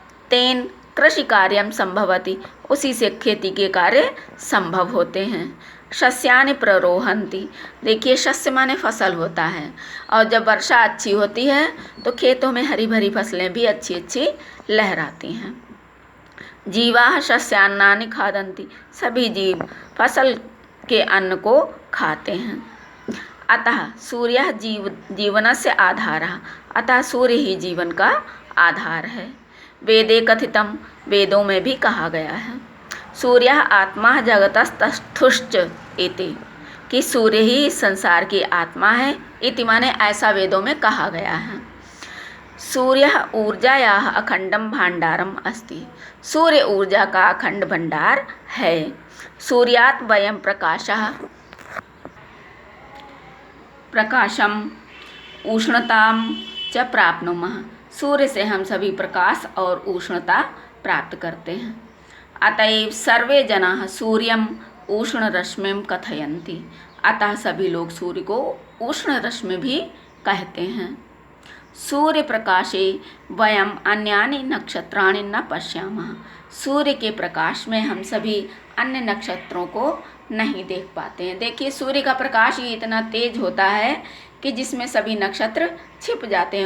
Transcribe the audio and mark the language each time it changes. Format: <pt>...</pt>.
<sa>तेन कृषि कार्यम संभवति,</sa> <hi>उसी से खेती के कार्य संभव होते हैं।</hi> <sa>शस्यानि प्ररोहन्ति।</sa> <hi>देखिए शस्य माने फसल होता है, और जब वर्षा अच्छी होती है तो खेतों में हरी भरी फसलें भी अच्छी अच्छी लहराती हैं।</hi> <sa>जीवाः शस्यान्नानि खादन्ति।</sa> <hi>सभी जीव फसल के अन्न को खाते हैं।</hi> <sa>अतः सूर्यः जीवनस्य आधारः।</sa> <hi>अतः सूर्य ही जीवन का आधार है।</hi> <sa>वेदे कथितम।</sa> <hi>वेदों में भी कहा गया है</hi> <sa>सूर्यः आत्मा जगतस्तस्थुश्च इति,</sa> <hi>कि सूर्य ही संसार की आत्मा है। इति माने ऐसा वेदों में कहा गया है।</hi> <sa>सूर्यः ऊर्जायाः अखंडम भाण्डारम अस्ति।</sa> <hi>सूर्य ऊर्जा का अखंड भंडार है।</hi> <sa>सूर्यात् वयं प्रकाशम उष्णताम च प्राप्नुमः।</sa> <hi>सूर्य से हम सभी प्रकाश और उष्णता प्राप्त करते हैं।</hi> <sa>अतएव सर्वे जनाः सूर्यम उष्ण रश्मिं कथयन्ति।</sa> <hi>अतः सभी लोग सूर्य को उष्ण रश्मि भी कहते हैं।</hi> <sa>सूर्य प्रकाशे वयम अन्यानि नक्षत्राणि न पश्यामः।</sa> <hi>सूर्य के प्रकाश में हम सभी अन्य नक्षत्रों को नहीं देख पाते हैं। देखिए सूर्य का प्रकाश ही इतना तेज होता है कि जिसमें सभी नक्षत्र छिप जाते हैं।</hi>